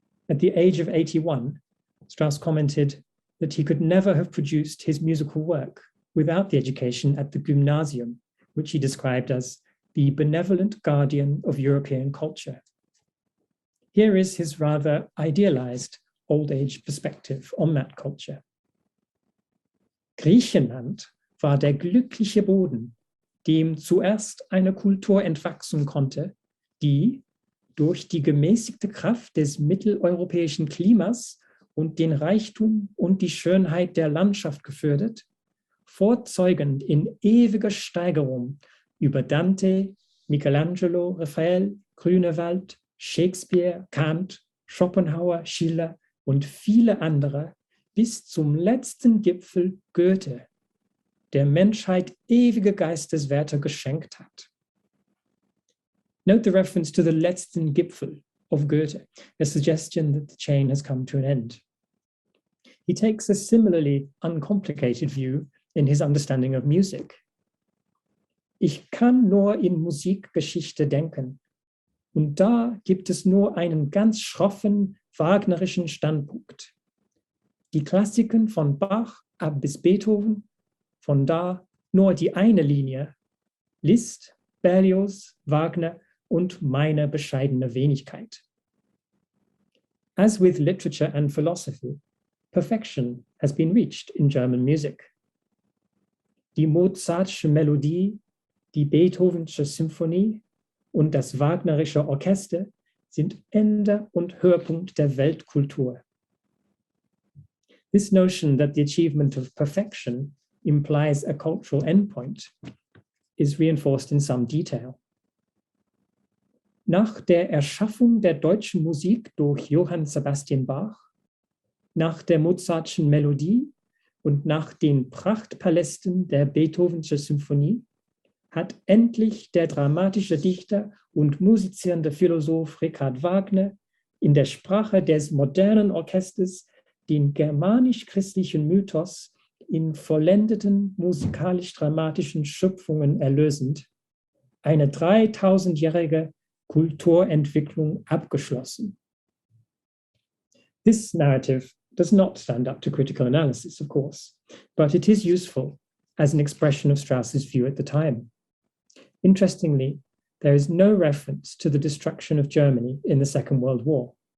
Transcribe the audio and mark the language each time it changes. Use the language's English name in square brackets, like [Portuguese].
[English] At the age of 81, Strauss commented that he could never have produced his musical work without the education at the Gymnasium, which he described as the benevolent guardian of European culture. Here is his rather idealized old age perspective on that culture. [German] Griechenland war der glückliche Boden, dem zuerst eine Kultur entwachsen konnte, die durch die gemäßigte Kraft des mitteleuropäischen Klimas und den Reichtum und die Schönheit der Landschaft gefördert, vorzeugend in ewiger Steigerung über Dante, Michelangelo, Raphael, Grünewald, Shakespeare, Kant, Schopenhauer, Schiller und viele andere bis zum letzten Gipfel Goethe, der Menschheit ewige Geisteswerte geschenkt hat. [English] Note the reference to the letzten Gipfel of Goethe, a suggestion that the chain has come to an end. He takes a similarly uncomplicated view in his understanding of music. [German] Ich kann nur in Musikgeschichte denken, und da gibt es nur einen ganz schroffen, wagnerischen Standpunkt. Die Klassiken von Bach ab bis Beethoven, von da nur die eine Linie, Liszt, Berlioz, Wagner und meine bescheidene Wenigkeit. [English] As with literature and philosophy, perfection has been reached in German music. [German] Die Mozartsche Melodie, die Beethovensche Symphonie und das Wagnerische Orchester sind Ende und Höhepunkt der Weltkultur. [English] This notion that the achievement of perfection implies a cultural endpoint is reinforced in some detail. [German] Nach der Erschaffung der deutschen Musik durch Johann Sebastian Bach, nach der Mozartschen Melodie und nach den Prachtpalästen der Beethovenschen Symphonie hat endlich der dramatische Dichter und musizierende Philosoph Richard Wagner in der Sprache des modernen Orchesters den germanisch-christlichen Mythos in vollendeten musikalisch-dramatischen Schöpfungen erlösend, eine 3000-jährige Kulturentwicklung abgeschlossen. [English] This narrative does not stand up to critical analysis, of course, but it is useful as an expression of Strauss's view at the time. Interestingly, there is no reference to the destruction of Germany in the Second World War.